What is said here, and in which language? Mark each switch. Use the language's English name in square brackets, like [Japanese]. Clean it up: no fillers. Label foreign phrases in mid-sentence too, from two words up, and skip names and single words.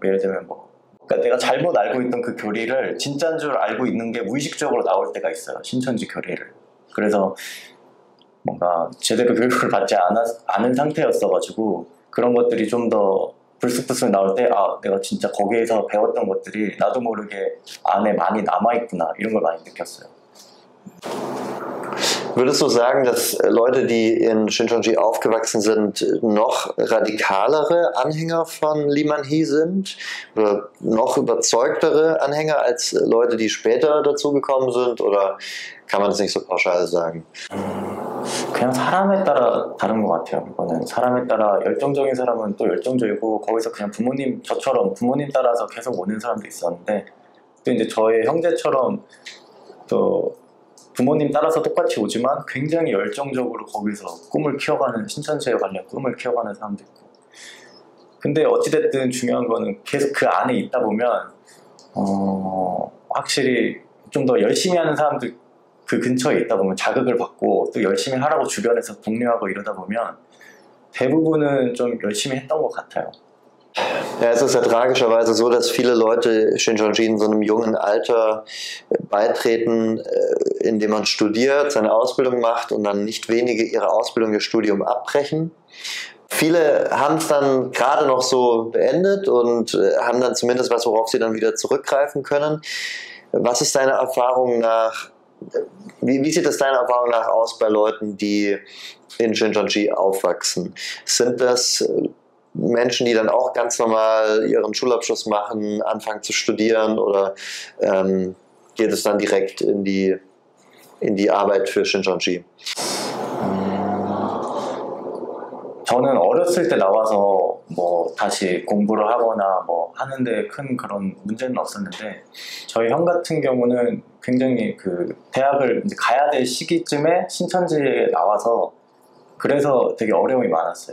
[Korean] 예를 들면 그러니까 내가 잘못 알고 있던 그 교리를 진짜인 줄 알고 있는 게 무의식적으로 나올 때가 있어요. 신천지 교리를. 그래서 뭔가 제대로 교육을 받지 않은 상태였어가지고 그런 것들이 좀 더 불쑥불쑥 나올 때 내가 진짜 거기에서 배웠던 것들이 나도 모르게 안에 많이 남아있구나 이런 걸 많이 느꼈어요. [German] Würdest du sagen, dass Leute, die in Shincheonji aufgewachsen sind, noch radikalere Anhänger von Lee Man-hee sind? Oder noch überzeugtere Anhänger als Leute, die später dazugekommen sind? Oder kann man das nicht so pauschal sagen? [Korean] 그냥 사람에 따라 다른 것 같아요. 이거는 사람에 따라 열정적인 사람은 또 열정적이고 거기서 그냥 저처럼 부모님 따라서 계속 오는 사람도 있었는데, 또 이제 저의 형제처럼 또 부모님 따라서 똑같이 오지만 굉장히 열정적으로 거기서 꿈을 키워가는, 신천지에 관련 꿈을 키워가는 사람도 있고. 근데 어찌됐든 중요한 거는 계속 그 안에 있다 보면 확실히 좀 더 열심히 하는 사람들 그 근처에 있다 보면 자극을 받고 또 열심히 하라고 주변에서 독려하고 이러다 보면 대부분은 좀 열심히 했던 것 같아요. [German] Ja, es ist ja tragischerweise so, dass viele Leute Shincheonji in so einem jungen Alter beitreten, indem man studiert, seine Ausbildung macht und dann nicht wenige ihre Ausbildung, ihr Studium abbrechen. Viele haben es dann gerade noch so beendet und haben dann zumindest was, worauf sie dann wieder zurückgreifen können. Was ist deiner Erfahrung nach, wie sieht es deiner Erfahrung nach aus bei Leuten, die in Shincheonji aufwachsen? Sind das Menschen, die dann auch ganz normal ihren Schulabschluss machen, anfangen zu studieren, oder geht es dann direkt in die Arbeit für Shincheonji? [Korean] 저는 어렸을 때 나와서 뭐 다시 공부를 하거나 뭐 하는데 큰 그런 문제는 없었는데, 저희 형 같은 경우는 굉장히 그 대학을 이제 가야 될 시기쯤에 신천지에 나와서 그래서 되게 어려움이 많았어요.